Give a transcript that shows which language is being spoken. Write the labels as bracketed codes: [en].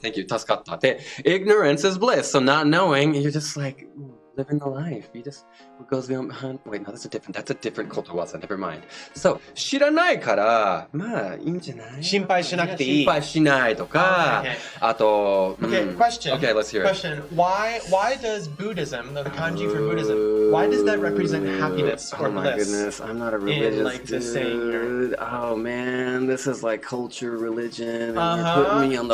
[en] Thank you. [ja] 助かった. [en] Ignorance is bliss. So not knowing, you're just like living the life. You just goes beyond. Wait, no, that's a different ことわざ. Never mind. [ja] So 知らないからまあいいんじゃない?心配しなくていい. 心配しないとか。あと。 [en] Okay, question. Okay, let's hear it. Question. Why does Buddhism, the kanji for Buddhism, why does that represent happiness or bliss? Oh my goodness, I'm not a religious in, like, dude. The saying here. Oh man, this is like culture, religion, and you're putting me on the